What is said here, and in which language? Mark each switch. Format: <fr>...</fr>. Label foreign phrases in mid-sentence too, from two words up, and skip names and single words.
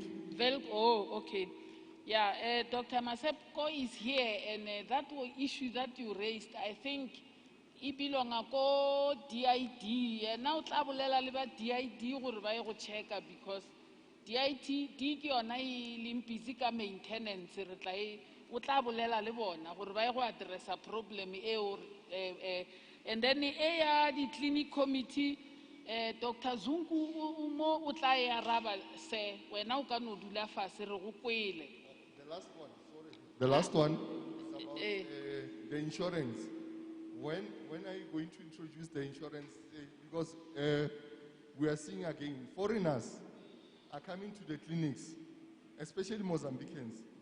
<en>Okay. Yeah, Dr. Masepko is here, and that issue that you raised, I think, it belongs to DID. And now, DID will check because DID</en> <nso>ke yona e leng busy ka maintenance re tla o tla bolela le bona gore ba go addressa problem</nso> <en>and then the clinic committee Dr.</en> <nso>Zungu mo o tla e araba se wena o ka no dula fase re go kwele.</nso> <en>The last one, sorry. The last one is about the insurance. When are you going to introduce the insurance? Because we are seeing again, foreigners are coming to the clinics, especially Mozambicans.</en>